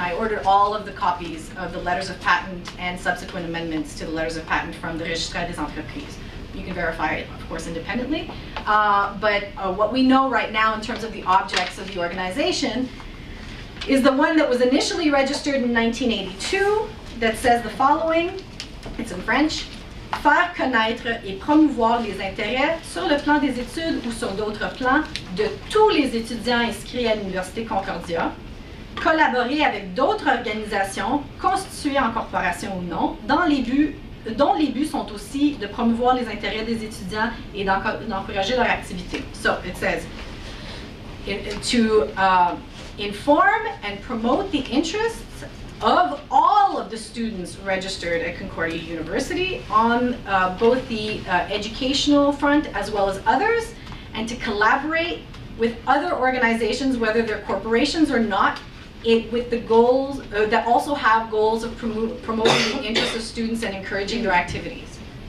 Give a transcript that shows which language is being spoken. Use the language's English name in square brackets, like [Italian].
[English] I ordered all of the copies of the letters of patent and subsequent amendments to the letters of patent from the Registre des Entreprises. You can verify it, of course, independently. But what we know right now in terms of the objects of the organization is the one that was initially registered in 1982 that says the following. It's in French. [French] Faire connaître et promouvoir les intérêts sur le plan des études ou sur d'autres plans de tous les étudiants inscrits à l'Université Concordia, collaborer avec d'autres organisations constituées en corporation ou non, dont les buts sont aussi de promouvoir les intérêts des étudiants et d'encourager leur activité. [English] So it says to inform and promote the interests of all of the students registered at Concordia University on both the educational front as well as others, and to collaborate with other organizations, whether they're corporations or not, with the goals that also have goals of promoting the interests of students and encouraging their activities.